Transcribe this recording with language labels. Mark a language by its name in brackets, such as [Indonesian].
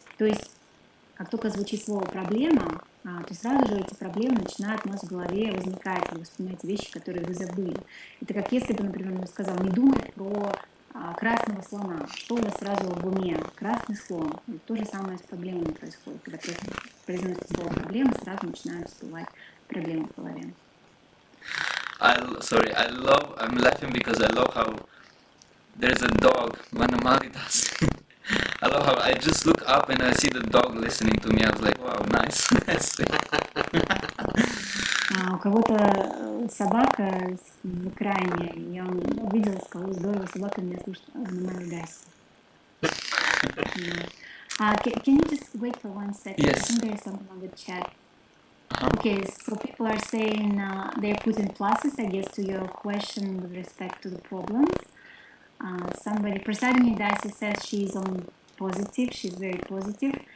[Russian] То есть, как только звучит слово «проблема», то сразу же эти проблемы начинают у нас в голове возникать, вы вспоминаете вещи, которые вы забыли. Это как если бы, например, он сказал: не думай про красного слона. Что у вас сразу в уме? Красный слон. И то же самое с проблемами происходит. Когда произносится слово «проблема», сразу начинают всплывать проблемы в голове. [English] I'm laughing because I love how there's a dog, multitasking. I love how I just look up and I see the dog listening to me. I was like, wow, nice. [Russian] У кого-то собака в экране, и он увидел, сказал: здорово, собака меня слышит на моей гасе. [English] Can you just wait for 1 second? Yes. I think there is something on the chat. Uh-huh. Okay, so people are saying they're putting pluses, I guess, to your question with respect to the problems. Somebody, Prasadini Dasi says she's on positive, she's very positive.